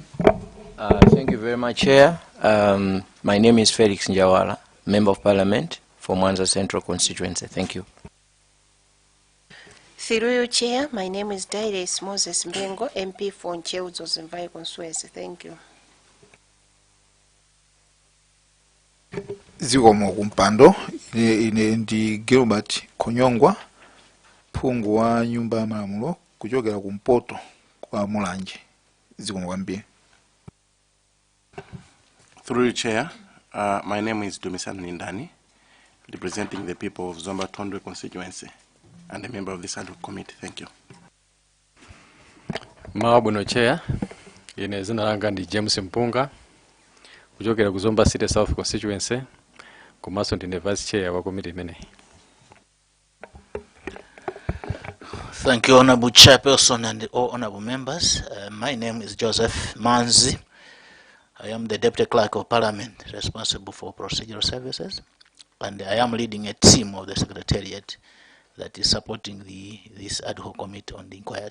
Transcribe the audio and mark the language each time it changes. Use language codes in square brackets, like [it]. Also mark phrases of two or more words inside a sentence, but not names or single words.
[en] Thank you very much, Chair. My name is Felix Njawala, Member of Parliament for Mwanza Central constituency. Thank you. Through you, Chair, my name is Dairis Moses Mbengo, MP for Ncheuzo Zimvai constituency. Thank you. [ny] Zikomo kumpando ine ndi Gilbert Konyongwa, phungu wa nyumba ya malamulo kuchokera kumpoto kwa Mulanje. Zikomo kwambiri. [en] Through you, Chair, my name is Dumisan Nindani, representing the people of Zomba Tondwe constituency and a member of this ad hoc committee. Thank you. [ny] Mawabuno Chair, ine zina langa ndi James Mpunga, kuchokera ku Zomba City South constituency, kumaso ndine [en] Vice Chair [ny] wa committee imene. [en] Thank you, Honorable Chairperson and all honorable members. My name is Joseph Manzi. I am the Deputy Clerk of Parliament responsible for procedural services, and I am leading a team of the Secretariat that is supporting this ad hoc committee on the inquiry.